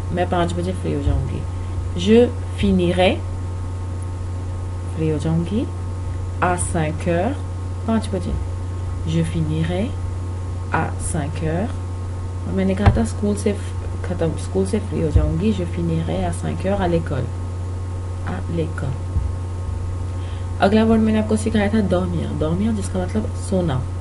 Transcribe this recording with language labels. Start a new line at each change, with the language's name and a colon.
Hindi: मैं 5 बजे फ्री हो जाऊंगी।
French: Je finirai,
Hindi: फ्री हो जाऊंगी,
French: à 5 heures,
Hindi: 5 बजे।
French: Je finirai à 5 heures।
Hindi: और मैंने कहा था स्कूल से फ्री हो जाऊंगी।
French: Je finirai à 5 heures à l'école, à l'école।
Hindi: अगला वर्ड मैंने आपको सिखाया था
French: dormir
Hindi: जिसका मतलब सोना।